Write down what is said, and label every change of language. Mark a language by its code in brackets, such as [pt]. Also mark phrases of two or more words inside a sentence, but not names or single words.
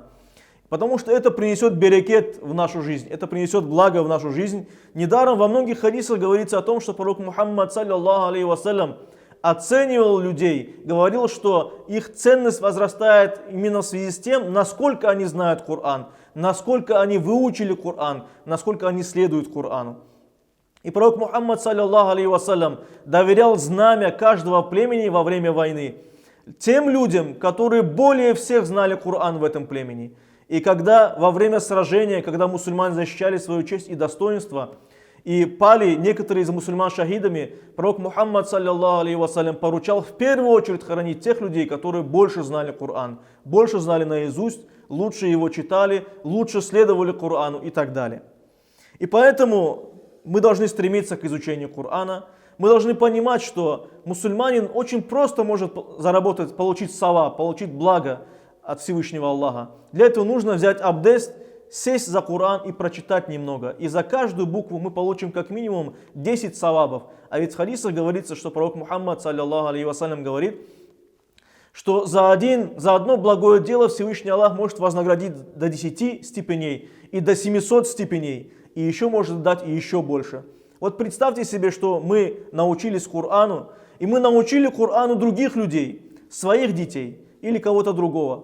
[ru] Потому что это принесет берекет в нашу жизнь, это принесет благо в нашу жизнь. Недаром во многих хадисах говорится о том, что пророк Мухаммад, [ar] صلى الله عليه وسلم, [ru] оценивал людей, говорил, что их ценность возрастает именно в связи с тем, насколько они знают Коран, насколько они выучили Коран, насколько они следуют Корану. И пророк Мухаммад, [ar] صلى الله عليه وسلم, [ru] доверял знамя каждого племени во время войны тем людям, которые более всех знали Коран в этом племени. И когда во время сражения, когда мусульмане защищали свою честь и достоинство, и пали некоторые из мусульман шахидами, пророк Мухаммад, [ar] صلى الله عليه وسلم, [ru] поручал в первую очередь хоронить тех людей, которые больше знали Коран, больше знали наизусть, лучше его читали, лучше следовали Корану и так далее. И поэтому мы должны стремиться к изучению Корана. Мы должны понимать, что мусульманин очень просто может заработать, получить саваб, получить благо от Всевышнего Аллаха. Для этого нужно взять абдест, сесть за Коран и прочитать немного. И за каждую букву мы получим как минимум 10 савабов. А ведь в хадисах говорится, что пророк Мухаммад, [ar] صلى الله عليه وسلم, [ru] говорит, что за одно благое дело Всевышний Аллах может вознаградить до 10 степеней и до 700 степеней. И еще может дать и еще больше. Вот представьте себе, что мы научились Корану, и мы научили Корану других людей, своих детей или кого-то другого.